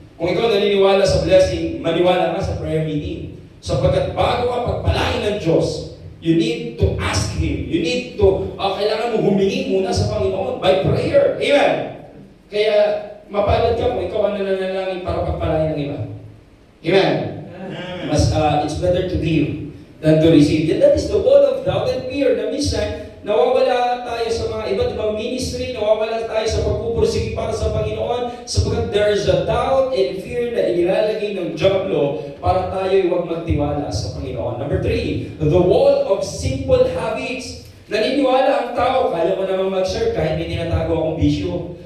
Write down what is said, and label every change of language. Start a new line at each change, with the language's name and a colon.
Filipino: Kung ikaw naniniwala sa blessing, maniwala ka sa prayer meeting. Sapagkat bago ka pagpalain ng Diyos,
English: you need to ask Him. You need to,
Filipino: kailangan mo humingi muna sa Panginoon
English: by prayer.
Filipino: Amen? Kaya, mapalad ka kung ikaw ang nananalangin para pagpalain ng iba. Amen? Mas,
English: it's better to give than to receive. That is the wall of doubt and fear
Filipino: na minsan, nawawala tayo sa mga iba't ibang ministry, nawawala tayo sa pagpupursige para sa Panginoon, sapagkat
English: there is a doubt and fear
Filipino: na inilalagay ng Diablo para tayo huwag magtiwala sa Panginoon.
English: Number 3, the wall of simple habits.
Filipino: Naniniwala ang tao, kaya ko namang mag-serve kahit may tinatago akong bisyo.